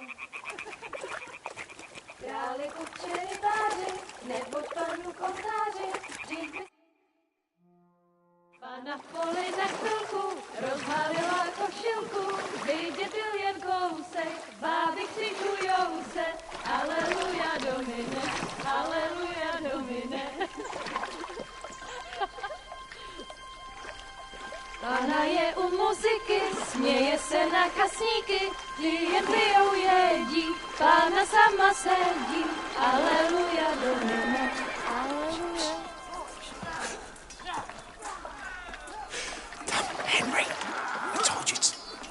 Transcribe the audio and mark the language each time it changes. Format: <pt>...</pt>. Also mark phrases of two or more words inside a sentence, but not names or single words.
<cs>Pana v poli na chvilku rozhalila košilku, vidět byl jen kousek, báby křičujou se,</cs> <la>aleluja domine, aleluja domine.</la> <cs>Pana je u muziky, směje se na kasníky, ty jen pijou jedí, Pána sama sedí,</cs> <la>aleluja domine, aleluja.</la> <en>Henry, I told you it's...</en>